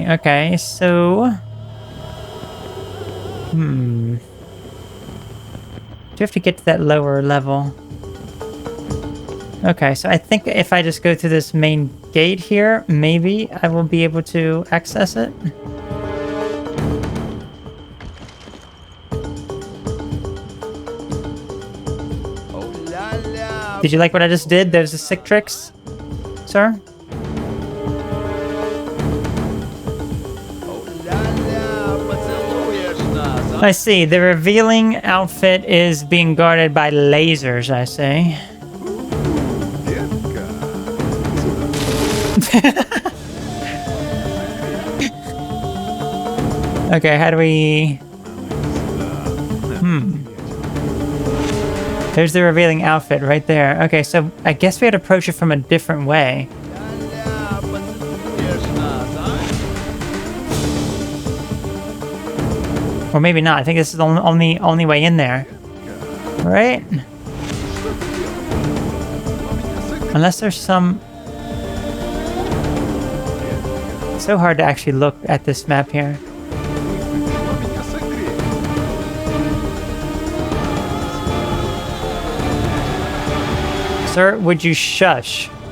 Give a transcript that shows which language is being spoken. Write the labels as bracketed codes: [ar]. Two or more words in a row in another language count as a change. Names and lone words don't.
[en] Okay, so... Do you have to get to that lower level? Okay, so I think if I just go through this main gate here, maybe I will be able to access it. О, ля-ля. Did you like what I just did? Those are sick tricks, sir? [ru] О, ля-ля, поцелуешь нас, а? [en] I see. The revealing outfit is being guarded by lasers, I see. Детка. Okay, how do we... There's the revealing outfit right there. Okay, so I guess we had to approach it from a different way. [ru] Ля-ля, поцелуешь нас, а? [en] Or maybe not. I think this is the only way in there. Right? Unless there's some... It's so hard to actually look at this map here. Sir, would you shush?